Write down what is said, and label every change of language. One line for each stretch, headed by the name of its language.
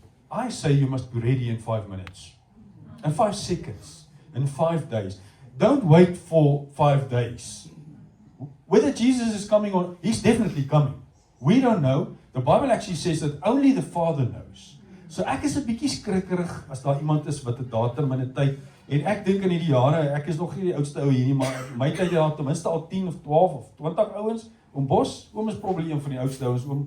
English: I say you must be ready in 5 minutes, in 5 seconds, in 5 days. Don't wait for 5 days. Whether Jesus is coming or He's definitely coming. We don't know. The Bible actually says that only the Father knows.
Afrikaans: So ek is 'n bietjie skrikkerig as daar iemand is wat 'n datum en 'n tyd, en ek dink in hierdie jare, ek is nog nie die oudste ou hier nie, maar my tyd daar ten minste al 10 of 12 of 20 ouens. Oom Bos, oom is probably een van die oudste ouens.